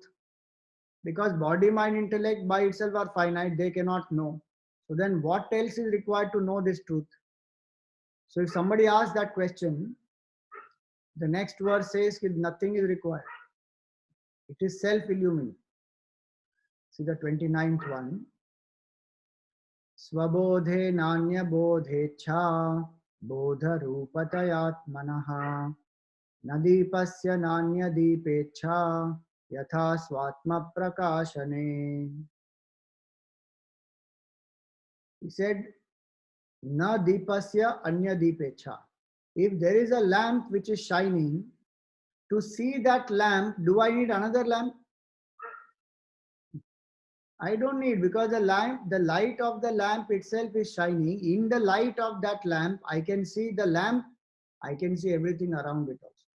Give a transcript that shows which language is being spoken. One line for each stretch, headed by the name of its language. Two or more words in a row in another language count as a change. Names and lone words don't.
English: Because body, mind, intellect by itself are finite, they cannot know. So then what else is required to know this truth? So if somebody asks that question, the next verse says that nothing is required. It is self-illumination. See the 29th one.
Sanskrit: स्वबोधे नान्य बोधेच्छा बोध रूपतयात्मनः नदीपस्य नान्य दीपेच्छा यथा स्वात्म प्रकाशने.
English: He said,
Sanskrit: न दीपस्य अन्य दीपेच्छा.
English: If there is a lamp which is shining, to see that lamp, do I need another lamp? I don't need, because the light of the lamp itself is shining. In the light of that lamp, I can see the lamp, I can see everything around it also.